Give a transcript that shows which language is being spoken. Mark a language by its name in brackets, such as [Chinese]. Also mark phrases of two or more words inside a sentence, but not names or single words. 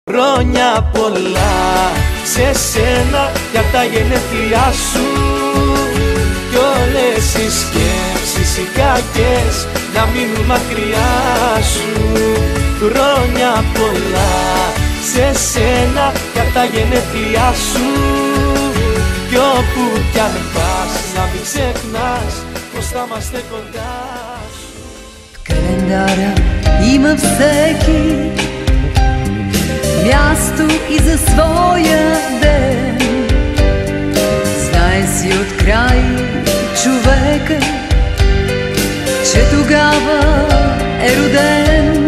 [Greek] Χρόνια πολλά σε σένα για τα γενέθλιά σου κι όλες οι σκέψεις οι κακές να μείνουν μακριά σου. Χρόνια πολλά σε σένα για τα γενέθλιά σου κι όπου κι αν πας να μην ξεχνάς πως θα είμαστε κοντά σου. [Bulgarian] В календаря има всеки място и за своя ден. Знае си от край човека, че тогава е роден.